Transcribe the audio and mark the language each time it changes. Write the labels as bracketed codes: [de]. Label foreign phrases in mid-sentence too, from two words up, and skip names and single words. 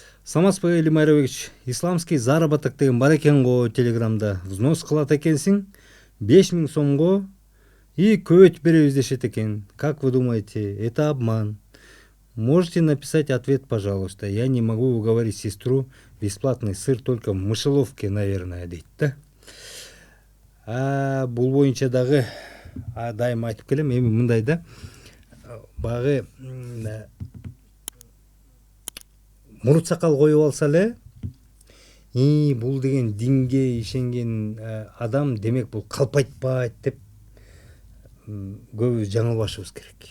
[ky] Самаспай Элим Айрабекович, [ru] исламский заработок [ky] деген бар экен го Телеграмда. Взнос кылат экенсиң, 5000 сомго и көбөйтүп беребиз дешет экен. [ru] Как вы думаете, это обман? Можете написать ответ, пожалуйста. Я не могу уговорить сестру. Бесплатный сыр только в мышеловке, наверное, [ky] дейт да. Бул боюнча дагы дайым айтып келем, эми мындай да. Багы мурут сакал коюп алса эле, бул деген динге ишенген адам, демек бул калпайтпайт деп көбү жаңылбашыбыз керек.